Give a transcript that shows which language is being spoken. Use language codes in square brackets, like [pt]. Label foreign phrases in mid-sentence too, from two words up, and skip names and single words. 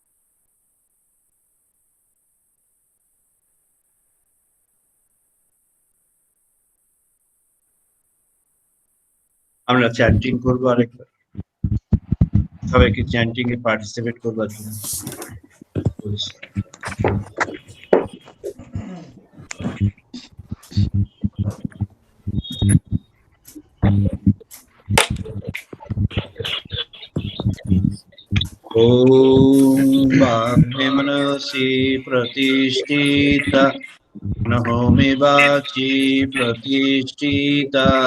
[bn] আমরা চ্যান্টিং করবো আরেকবার, সবাইকে চ্যান্টিং এ পার্টিসিপেট করবার জন্য বলছি। [sa] ओम वाग्मे मनसि प्रतिष्ठिता, नहो मे वाचि प्रतिष्ठिता।